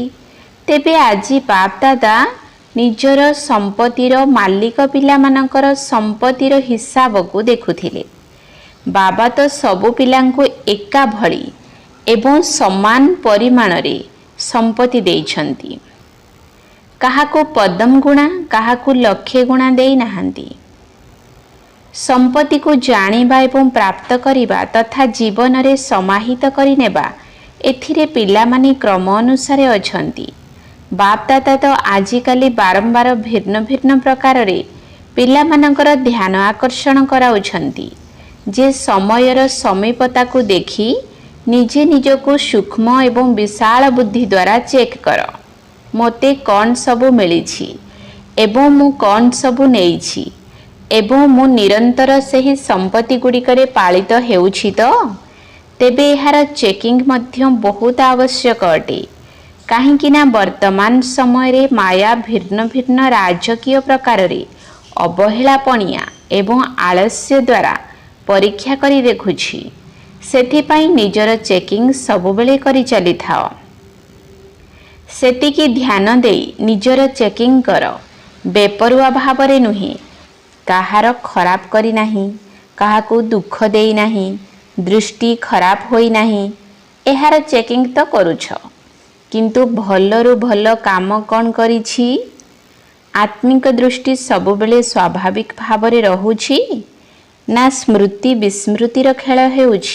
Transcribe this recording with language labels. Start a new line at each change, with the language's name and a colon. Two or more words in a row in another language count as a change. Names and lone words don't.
Odia: ତେବେ ଆଜି ବାପ ଦାଦା ନିଜର ସଂପତ୍ତିର ମାଲିକ ପିଲା ମାନଙ୍କର ସଂପତ୍ତିର ହିସାବ କୁ ଦେଖୁଥିଲେ। ବାବା ତ ସବୁ ପିଲାଙ୍କୁ ଏକା ଭଳି ଏବଂ ସମାନ ପରିମାଣ ରେ ସଂପତ୍ତି ଦେଇଛନ୍ତି। କାହାକୁ ପଦମ ଗୁଣା କାହାକୁ ଲକ୍ଷେ ଗୁଣା ଦେଇ ନାହାନ୍ତି। ସଂପତ୍ତି କୁ ଜାଣିବା ଏବଂ ପ୍ରାପ୍ତ କରିବା ତଥା ଜୀବନ ରେ ସମାହିତ କରିନେବା ଏଥିରେ ପିଲା ମାନେ କ୍ରମ ଅନୁସାରେ ଅଛନ୍ତି। ବାପ ଦାଦା ତ ଆଜିକାଲି ବାରମ୍ବାର ଭିନ୍ନ ଭିନ୍ନ ପ୍ରକାର ରେ ପିଲା ମାନଙ୍କର ଧ୍ୟାନ ଆକର୍ଷଣ କରାଉଛନ୍ତି ଯେ ସମୟର ସମୀପତା କୁ ଦେଖି ନିଜେ ନିଜକୁ ସୂକ୍ଷ୍ମ ଏବଂ ବିଶାଳ ବୁଦ୍ଧି ଦ୍ୱାରା ଚେକ କର ମୋତେ କଣ ସବୁ ମିଳି ଏବଂ ମୁଁ କଣ ସବୁ ନେଇଛି ଏବଂ ମୁଁ ନିରନ୍ତର ସହି ସଂପତ୍ତି ଗୁଡ଼ିକରେ ପାଳିତ ହେଉଛି ତ? ତେବେ ଏହାର ଚେକିଂ ମଧ୍ୟ ବହୁତ ଆବଶ୍ୟକ ଅଟେ। କାହିଁକି ନା ବର୍ତ୍ତମାନ ସମୟ ରେ ମାୟା ଭିନ୍ନ ଭିନ୍ନ ରାଜକୀୟ ପ୍ରକାର ରେ ଅବହେଳାପଣିଆ ଏବଂ ଆଳସ୍ୟ ଦ୍ୱାରା ପରୀକ୍ଷା କରି ଦେଖୁଛି। ସେଥିପାଇଁ ନିଜର ଚେକିଂ ସବୁବେଳେ କରି ଚାଲି ଥାଅ। ସେତିକି ଧ୍ୟାନ ଦେଇ ନିଜର ଚେକିଂ କର। ବେପରୁଆ ଭାବରେ ନୁହେଁ କାହାର ଖରାପ କରି ନାହିଁ କାହାକୁ ଦୁଃଖ ଦେଇନାହିଁ, ଦୃଷ୍ଟି ଖରାପ ହୋଇନାହିଁ, ଏହାର ଚେକିଂ ତ କରୁଛ, କିନ୍ତୁ ଭଲରୁ ଭଲ କାମ କ'ଣ କରିଛି? ଆତ୍ମିକ ଦୃଷ୍ଟି ସବୁବେଳେ ସ୍ୱାଭାବିକ ଭାବରେ ରହୁଛି ନା ସ୍ମୃତି ବିସ୍ମୃତିର ଖେଳ ହେଉଛି?